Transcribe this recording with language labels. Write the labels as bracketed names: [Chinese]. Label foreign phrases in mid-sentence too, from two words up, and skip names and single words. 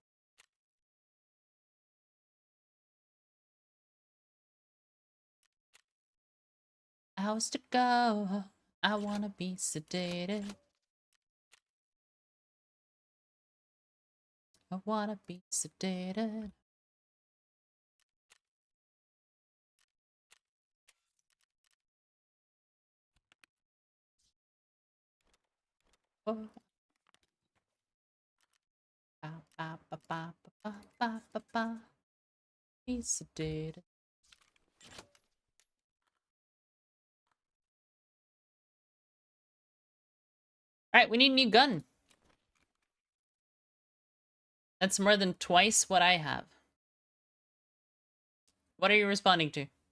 [English] Hours to go. I wanna be sedated. I wanna be sedated. Oh. Ba, ba, ba, ba, ba, ba, ba, ba. Be sedated. Alright, we need a new gun. That's more than twice what I have. What are you responding to?